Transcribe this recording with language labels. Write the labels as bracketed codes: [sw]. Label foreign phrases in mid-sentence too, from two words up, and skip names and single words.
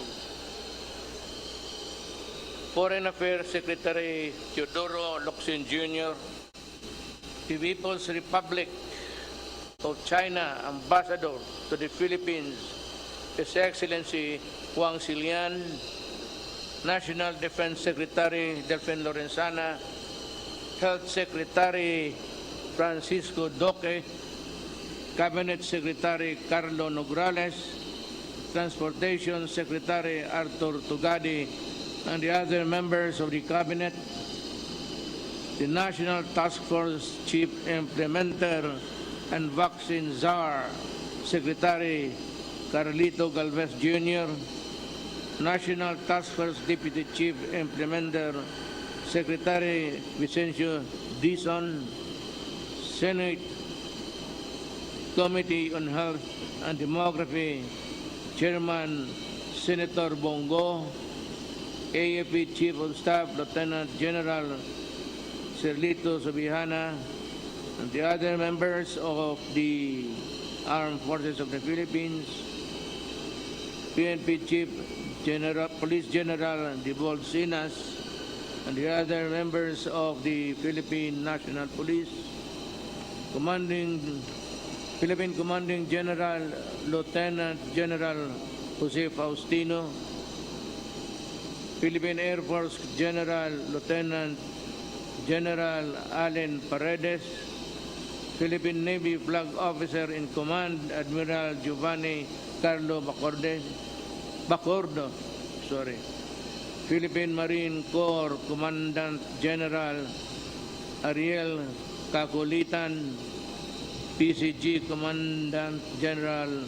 [en] Foreign Affairs Secretary Teodoro Locsin Jr., the People's Republic of China Ambassador to the Philippines, His Excellency Huang Xilian, National Defense Secretary Delfin Lorenzana, Health Secretary Francisco Duque, Cabinet Secretary Carlo Nograles, Transportation Secretary Arthur Tugadi, and the other members of the Cabinet, the National Task Force Chief Implementer and Vaccine Czar, Secretary Carlito Galvez Jr., National Task Force Deputy Chief Implementer, Secretary Vicencio Dizon, Senate Committee on Health and Demography, Chairman Senator Bongo, AFP Chief of Staff Lieutenant General Serlito Subihana, and the other members of the Armed Forces of the Philippines, PNP Chief General, Police General Dibol Sinas, and the other members of the Philippine National Police, Philippine Commanding General Lieutenant General Jose Faustino, Philippine Air Force General Lieutenant General Allen Paredes, Philippine Navy Flag Officer in Command Admiral Giovanni Carlo Bacordo, Philippine Marine Corps Commandant General Ariel Kakulitan, PCG Commandant General